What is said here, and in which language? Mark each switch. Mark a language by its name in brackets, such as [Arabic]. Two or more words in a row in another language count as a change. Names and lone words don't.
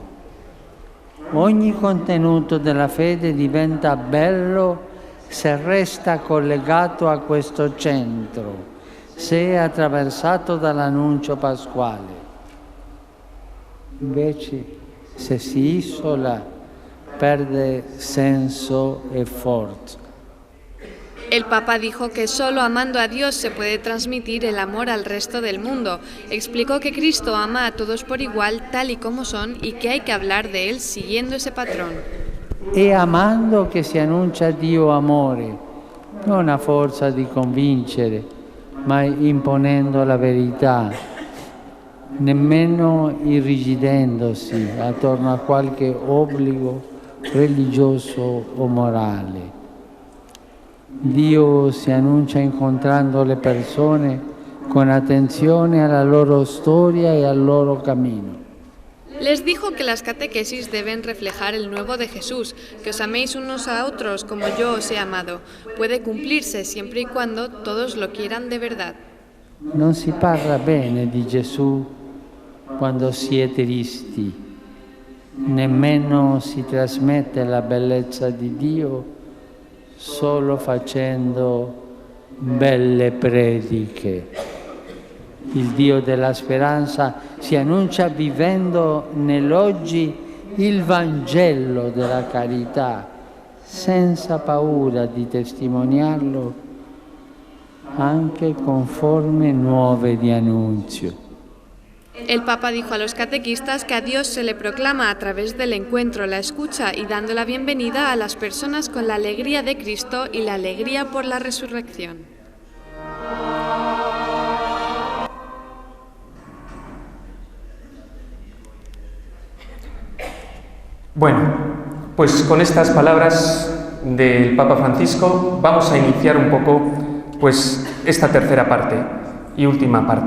[Italian] Ogni contenuto della fede diventa bello se resta collegato a questo centro, se è attraversato dall'annuncio pasquale. Invece, se si isola, perde senso e forza. [Spanish] El Papa dijo que solo amando a Dios se puede transmitir el amor al resto del mundo. Explicó que Cristo ama a todos por igual, tal y como son, y que hay que hablar de Él siguiendo ese patrón. [Italian] È amando che si annuncia Dio amore, non a forza di convincere, ma imponendo la verità, nemmeno irrigidendosi attorno a qualche obbligo religioso o morale. Dio si annuncia incontrando le persone con attenzione alla loro storia e al loro cammino. [Spanish] Les dijo que las catequesis deben reflejar el nuevo de Jesús, que os améis unos a otros como yo os he amado. Puede cumplirse siempre y cuando todos lo quieran de verdad. [Italian] Non si parla bene di Gesù quando si è tristi, nemmeno si trasmette la bellezza di Dio solo facendo belle prediche. Il Dio della speranza si annuncia vivendo nell'oggi il Vangelo della carità, senza paura di testimoniarlo anche con forme nuove di annunzio. [Spanish] El Papa dijo a los catequistas que a Dios se le proclama a través del encuentro, la escucha y dando la bienvenida a las personas con la alegría de Cristo y la alegría por la resurrección. Bueno, pues con estas palabras del Papa Francisco vamos a iniciar un poco pues esta tercera parte y última parte.